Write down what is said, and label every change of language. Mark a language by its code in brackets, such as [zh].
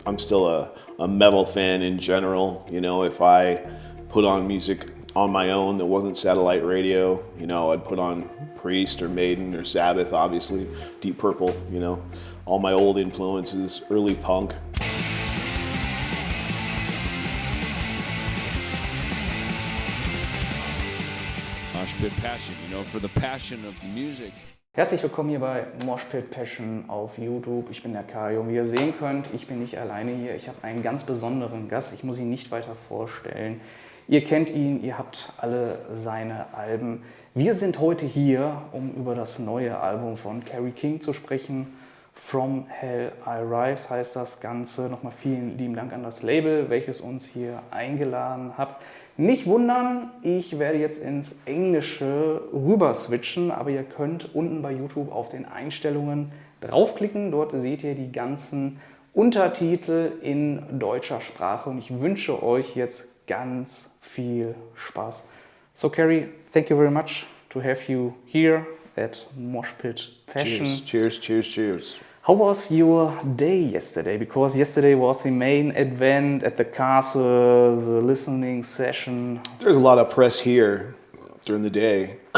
[en] I'm still a metal fan in general. You know, if I put on music on my own that wasn't satellite radio, you know, I'd put on Priest or Maiden or Sabbath, obviously, Deep Purple, you know, all my old influences, early punk. Moshpit Passion, you know, for the passion of music. [de] Herzlich willkommen hier bei Moshpit Passion auf YouTube. Ich bin der Kerry und wie ihr sehen könnt, ich bin nicht alleine hier. Ich habe einen ganz besonderen Gast. Ich muss ihn nicht weiter vorstellen. Ihr kennt ihn, ihr habt alle seine Alben. Wir sind heute hier, um über das neue Album von Kerry King zu sprechen. From Hell I Rise heißt das Ganze. Nochmal vielen lieben Dank an das Label, welches uns hier eingeladen hat. Nicht wundern, ich werde jetzt ins Englische rüber switchen, aber ihr könnt unten bei YouTube auf den Einstellungen draufklicken. Dort seht ihr die ganzen Untertitel in deutscher Sprache und ich wünsche euch jetzt ganz viel Spaß. [en] So Kerry, thank you very much to have you here at Moshpit Passion. Cheers, cheers, cheers, cheers. How was your day yesterday? Because yesterday was the main event at the castle, the listening session. There's a lot of press here during the day.